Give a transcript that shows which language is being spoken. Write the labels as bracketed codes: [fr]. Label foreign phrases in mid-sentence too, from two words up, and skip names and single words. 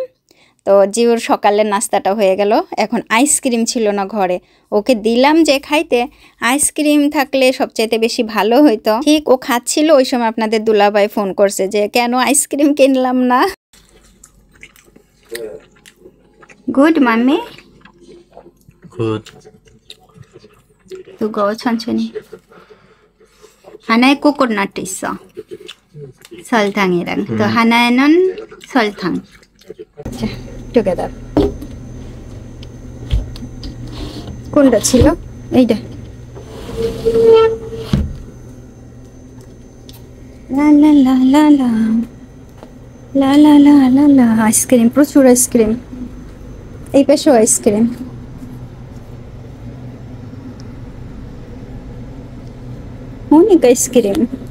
[bn] তো জিওর সকালের নাস্তাটা হয়ে গেল। এখন আইসক্রিম ছিল না ঘরে, ওকে দিলাম যে খাইতে, আইসক্রিম থাকলে সবচাইতে বেশি ভালো হইতো। ঠিক ও খাচ্ছিল ওই সময় আপনাদের দুলাভাই ফোন করছে যে কেন আইসক্রিম কিনলাম না। [en] good mommy, [ko] 굿. 이거 천천히. 하나에 코코넛 있어. 설탕이랑. 또 하나에는 설탕. 자, together. [bn] কোনটা ছিল? এইটা। লা লা লা লা লা। লা লা লা লা লা। আইসক্রিম, প্রচুর আইসক্রিম। এই পাশেও আইসক্রিম। অনেক আইসক্রিম।